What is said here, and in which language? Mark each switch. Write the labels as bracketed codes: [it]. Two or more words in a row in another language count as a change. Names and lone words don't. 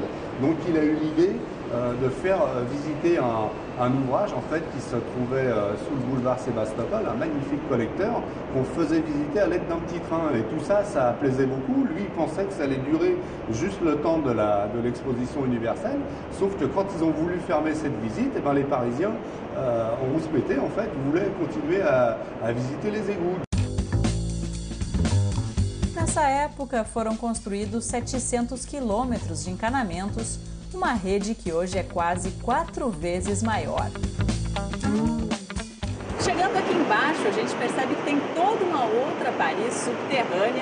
[fr] Donc il a eu l'idée de faire visiter un ouvrage en fait qui se trouvait sous le boulevard Sébastopol, un magnifique collecteur qu'on faisait visiter à l'aide d'un petit train. Et tout ça, ça plaisait beaucoup. Lui, il pensait que ça allait durer juste le temps de l'exposition universelle. Sauf que quand ils ont voulu fermer cette visite, eh ben, les Parisiens, en rouspété en fait, voulaient continuer à visiter les égouts. [pt] Nessa época, foram construídos 700 quilômetros de encanamentos, uma rede que hoje é quase 4 vezes maior. Chegando aqui embaixo, a gente percebe que tem toda uma outra Paris subterrânea.